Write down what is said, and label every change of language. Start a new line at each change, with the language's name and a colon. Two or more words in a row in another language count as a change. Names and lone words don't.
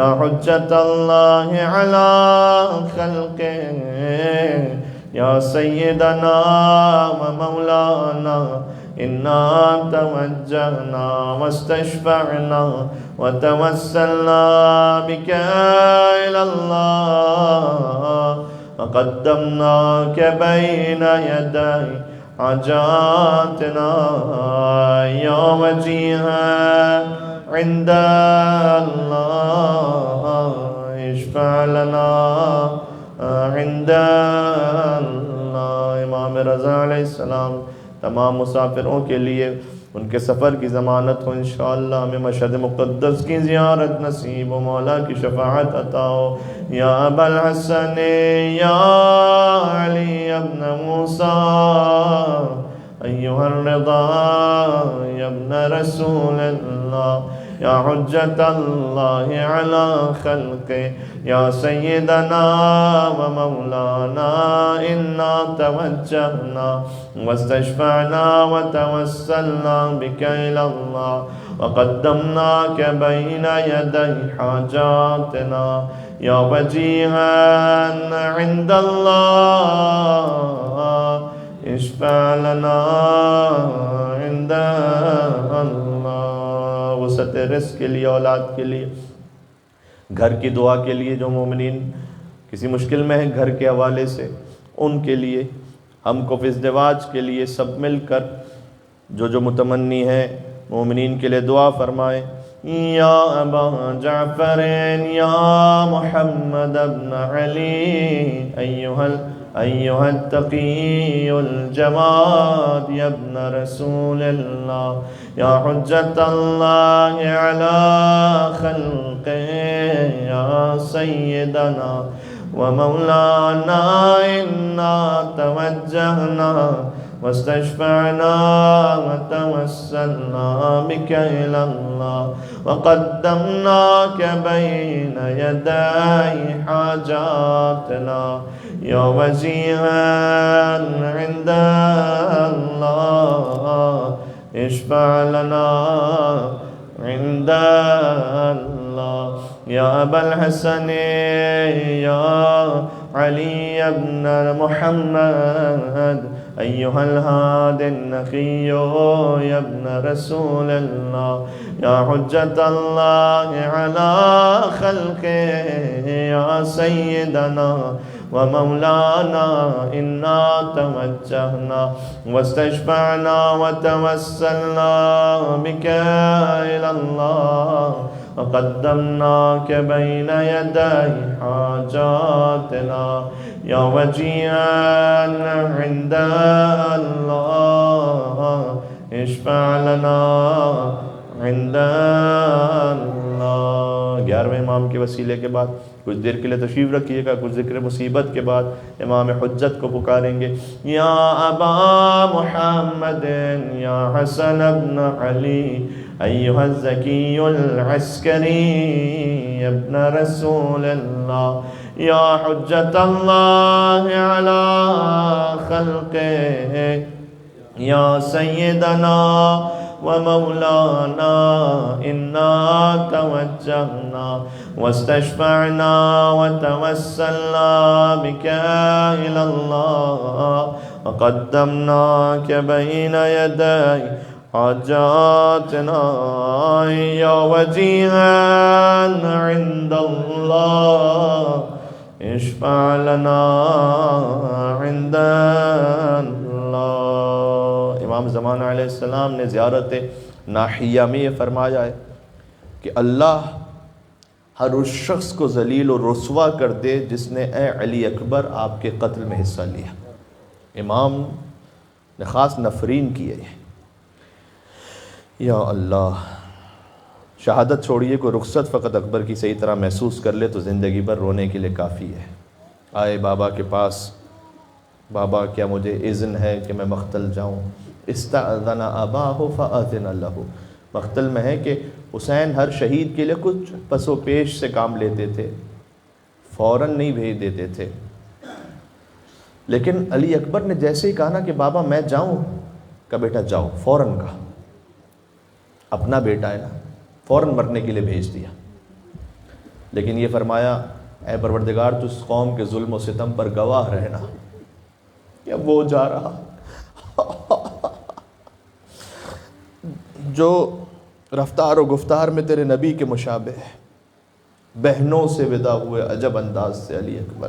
Arabic: حجة الله على خلقه يا سيدنا ومولانا إنا توجهنا واستشفعنا وتوسلنا بك إلى الله وقدمناك بين يدي حاجاتنا يا وجيها عند الله اشفع لنا عند الله
Urdu: امام رضا علیہ السلام تمام مسافروں کے لیے ان کے سفر کی ضمانت ہو ان شاء اللہ ہمیں مشہد مقدس کی زیارت نصیب ہو مولا کی شفاعت عطا ہو
Arabic: يا أبا الحسن يا علي بن موسى أيها الرضا يا ابن رسول الله يا حجة الله على خلقه يا سيدنا ومولانا إنا توجهنا واستشفعنا وتوسلنا بك إلى الله وقدمناك بين يدي حاجاتنا يا وجيها عند الله اشفع لنا عند الله
Urdu: وسعت رزق کے لیے اولاد کے لیے گھر کی دعا کے لیے جو مومنین کسی مشکل میں ہے گھر کے حوالے سے ان کے لیے ہم کو فزدواج کے لیے سب مل کر جو متمنی ہے مومنین کے لیے دعا فرمائیں
Arabic: يا أبا جعفر يا محمد بن علي أيها التقي الجواد يا ابن رسول الله يا حجة الله على خلقه يا سيدنا ومولانا إنا توجهنا واستشفعنا وتوسلنا بك إلى الله وقدمناك بين يدي حاجاتنا يا وجيها عند الله اشفع لنا عند الله يا أبا الحسن يا علي بن محمد أيها الهادي النقي يا ابن رسول الله يا حجة الله على خلقه يا سيدنا و مولانا إنا توجهنا واستشفعنا وتوسلنا بك إلى الله وقدمناك بين يدي حاجاتنا يا وجيها عند الله اشفع لنا عند الله.
Urdu: 11ویں امام کے وسیلے کے بعد کچھ دیر کے لیے تشریف رکھیے گا، کچھ ذکر مصیبت کے بعد امام حجت کو پکاریں گے
Arabic: يا أبا محمد يا حسن بن علي أيها الزكي العسكري ابن رسول الله يا حجة الله على خلقه يا سيدنا ومولانا إنا توجهنا واستشفعنا وتوسلنا بك إلى الله وقدمناك بين يدي حاجاتنا یا وجیہا عند اللہ اشفع لنا عند اللہ۔
Urdu: امام زمانہ علیہ السلام نے زیارت ناحیہ میں یہ فرمایا ہے کہ اللہ ہر اس شخص کو ذلیل و رسوا کر دے جس نے اے علی اکبر آپ کے قتل میں حصہ لیا۔ امام نے خاص نفرین کیے ہیں۔ یا اللہ، شہادت چھوڑیے، کوئی رخصت فقط اکبر کی صحیح طرح محسوس کر لے تو زندگی بھر رونے کے لیے کافی ہے۔ آئے بابا کے پاس، بابا کیا مجھے اذن ہے کہ میں مقتل جاؤں؟
Arabic: استأذن اباہ فأذن لہ۔
Urdu: مقتل میں ہے کہ حسین ہر شہید کے لیے کچھ پس و پیش سے کام لیتے تھے، فوراً نہیں بھیج دیتے تھے، لیکن علی اکبر نے جیسے ہی کہا نا کہ بابا میں جاؤں، کہ بیٹا جاؤ، فوراً کہا۔ اپنا بیٹا ہے نا، فوراً مرنے کے لیے بھیج دیا، لیکن یہ فرمایا اے پروردگار تو اس قوم کے ظلم و ستم پر گواہ رہنا کہ اب وہ جا رہا جو رفتار و گفتار میں تیرے نبی کے مشابہ ہے، بہنوں سے ودا ہوئے عجب انداز سے علی اکبر۔